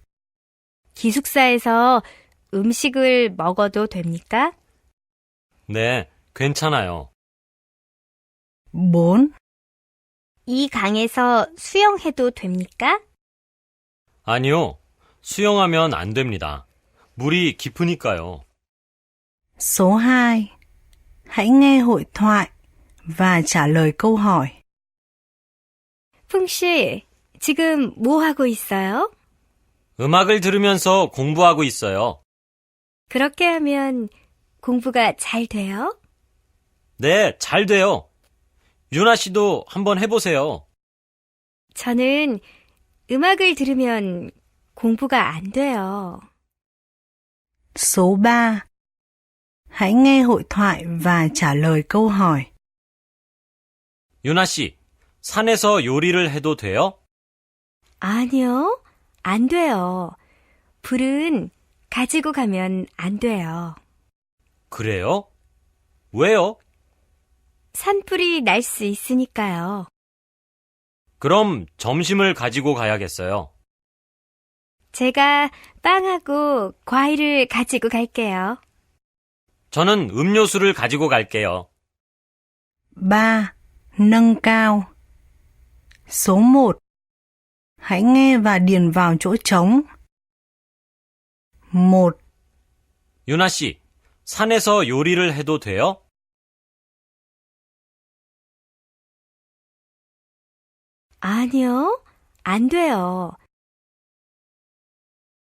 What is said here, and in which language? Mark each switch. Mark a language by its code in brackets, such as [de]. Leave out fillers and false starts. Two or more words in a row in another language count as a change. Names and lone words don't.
[ko] 기숙사에서 음식을 먹어도 됩니까? 네, 괜찮아요. 4, 이 강에서 수영해도 됩니까? 아니요. 수영하면 안 됩니다. 물이 깊으니까요. [vi] số 2. Hãy nghe hội thoại và trả lời câu hỏi. [ko] 풍 씨, 지금 뭐 하고 있어요? 음악을 들으면서 공부하고 있어요. 그렇게 하면 공부가 잘 돼요? 네, 잘 돼요. 유나 씨도 한번 해보세요. 저는 음악을 들으면 공부가 안 돼요. [vi] Số 3. Hãy nghe hội thoại và trả lời câu hỏi. [ko] 유나 씨, 산에서 요리를 해도 돼요? 아니요, 안 돼요. 불은 가지고 가면 안 돼요. 그래요? 왜요? 산불이 날 수 있으니까요. 그럼 점심을 가지고 가야겠어요. 제가 빵하고 과일을 가지고 갈게요. 저는 음료수를 가지고 갈게요. 3. [vi] Nâng cao. Số 1. Hãy nghe và điền vào chỗ trống. 1, [ko] 유나 씨, 산에서 요리를 해도 돼요? 아니요, 안 돼요.